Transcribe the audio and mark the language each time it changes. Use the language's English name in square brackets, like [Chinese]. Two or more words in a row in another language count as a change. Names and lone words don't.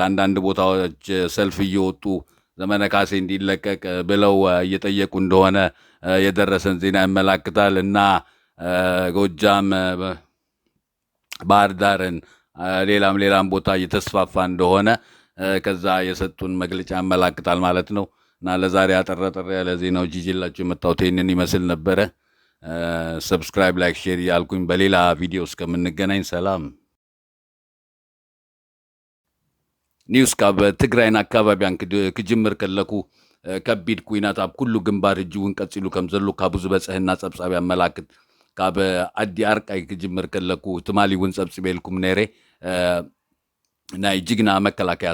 [Amharic] አንዳንድ ቦታዎች ሰልፍ እየወጡ ዘመነ ካሴ እንዲለቀቅ ብለው እየጠየቁ እንደሆነ የደረሰን ዜና ያመላክታል እና ጎጃም፣ ባህር ዳርን ሌላም ቦታ እየተስፋፋ እንደሆነ ከዛ የሰጡን መግለጫ ያመላክታል ማለት ነው። እና ለዛሬ አጠር ያለ ዜናዎች ይዤላችሁ የመጣሁት ይህንን ይመስል ነበረ። ሰብስክራይብ፣ ላይክ፣ ሼር እያልኩኝ በሌላ ቪዲዮ እስከምንገናኝ ሰላም። [Tigrinya] ኒውስ ካብ ትግራይን ኣከባቢያን ክጅምር ከለኩ ከቢድ ኩናት ኣብ ኩሉ ግንባር እጅውን ቀፂሉ ከም ዘሎ ካብኡ ዝበፅሕና ፀብፃብ ያመላክት። ካብ ዓዲ ኣርቃይ ክጅምር ከለኩ ትማሊ እውን ፀብፂበልኩም ነይረ። ናይ ጅግና መከላከያ